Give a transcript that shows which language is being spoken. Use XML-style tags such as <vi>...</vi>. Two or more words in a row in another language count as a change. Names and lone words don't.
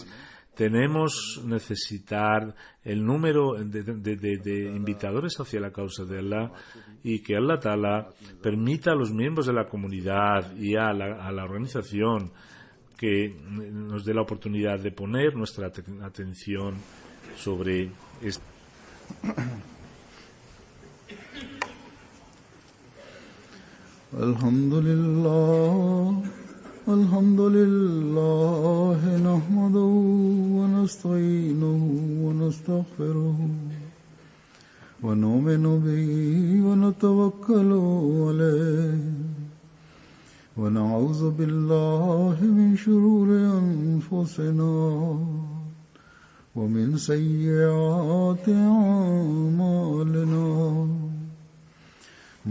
<es>Tenemos necesitar el número de invitadores hacia la causa de Allah, y que</es> <ar>الله تعالى</ar> <es>permita a los miembros de la comunidad y a la organización que nos dé la oportunidad de poner nuestra atención sobre esto.</es> <ar>الحمد لله نحمده ونستعينه و نستغفره ونؤمن به ونتوكل عليه ونعوذ بالله من شرور أنفسنا ومن سيئات أعمالنا.</ar>